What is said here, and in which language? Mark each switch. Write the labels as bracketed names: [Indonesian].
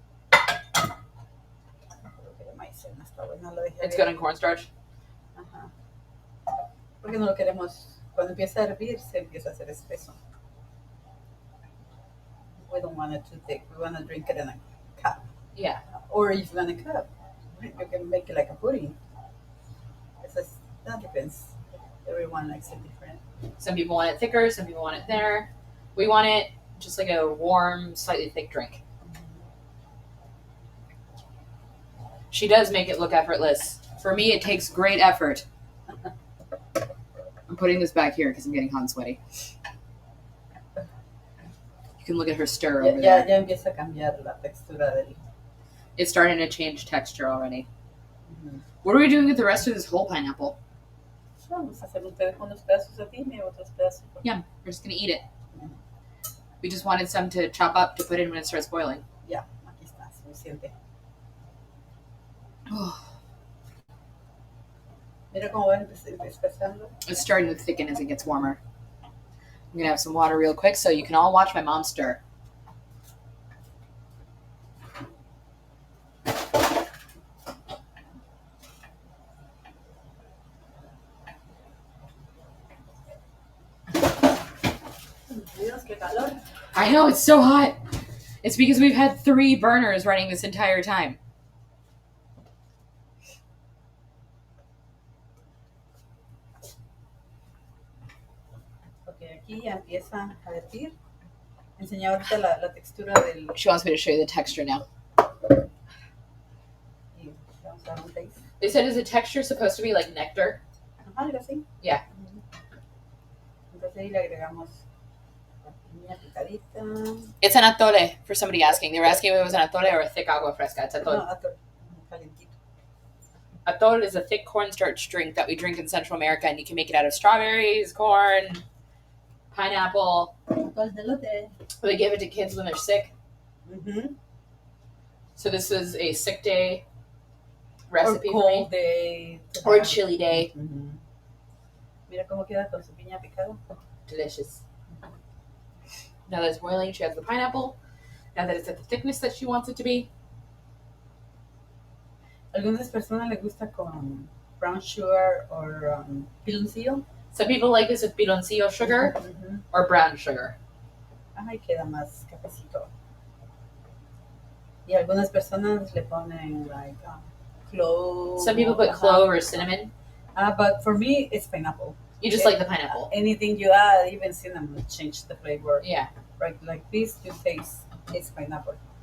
[Spanish] Creo que la maicena está buena, la dejé [English] It's [Spanish] de- [English] good in cornstarch. [Spanish] Ajá. Porque no lo queremos, cuando empieza a hervir, se empieza a hacer espeso. [English] We don't want it too thick. We want to drink it in a cup. Yeah. Or if you want a cup, you can make it like a pudding. That depends. Everyone likes it different. Some people want it thicker, some people want it thinner. We want it just like a warm, slightly thick drink. She does make it look effortless. For me, it takes great effort. I'm putting this back here because I'm getting hot and sweaty. You can look at her stir over [Spanish] Ya, [English] there. [Spanish] ya empieza a cambiar la textura del. [English] It's starting to change texture already. What are we doing with the rest of this whole pineapple? [Spanish] Vamos a hacer unos pedazos a ti y otros pedazos. [English] Yum. We're just going to eat it. We just wanted some to chop up to put in when it starts boiling. [Spanish] Ya, aquí está, suficiente. Mira cómo va espesando. [English] It's starting to thicken as it gets warmer. I'm going to have some water real quick so you can all watch my mom stir. [Spanish] Dios, qué calor. [English] I know, it's so hot. It's because we've had 3 burners running this entire time. [Spanish] Ok, aquí ya empieza a derretir. Enseña ahorita la textura del. [English] She wants me to show you the texture now. [Spanish] Y vamos a dar un taste. [English] They said, is the texture supposed to be like nectar? [Spanish] Algo así. [English] Yeah. [Spanish] Entonces ahí le agregamos la piña. piña picadita. [English] It's an atole, for somebody asking. They were asking if it was an atole or a thick agua fresca. It's atole. [Spanish] No, atole. Calientito. [English] Atole is a thick cornstarch drink that we drink in Central America, and you can make it out of strawberries, corn, pineapple. [Spanish] Atole de elote. [English] They give it to kids when they're sick. Mm-hmm. So this was a sick day Or recipe for me. cold day. Or chilly day. Mm-hmm. [Spanish] Mira cómo queda con su piña picada. [English] Delicious. Now that it's boiling, she has the pineapple. Now that it's at the thickness that she wants it to be. [Spanish] Algunas personas les gusta con [English] brown sugar or [Spanish] piloncillo. [English] Some people like this with piloncillo sugar Mm-hmm. or brown sugar. [Spanish] Ay, queda más cafecito. Y algunas personas le ponen [English] like clove. Some people put clove or cinnamon. But for me, it's pineapple. You just like the pineapple. Anything you add, even cinnamon, will change the flavor. Yeah. Right, like this, you taste it's pineapple.